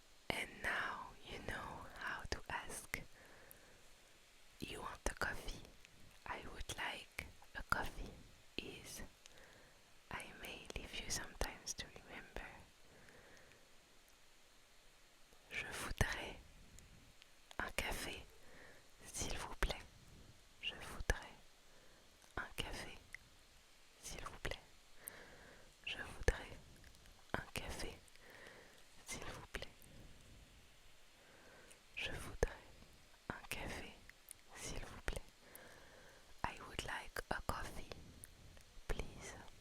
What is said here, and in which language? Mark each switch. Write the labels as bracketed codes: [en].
[en] And now you know how to ask. You want a coffee? I would like a coffee. Is I may leave you sometimes to remember. [fr] Je voudrais un café, s'il vous plaît. Je voudrais un café, s'il vous plaît. Je voudrais un café, s'il vous plaît. Je voudrais un café, s'il vous plaît. [en] I would like a coffee, please.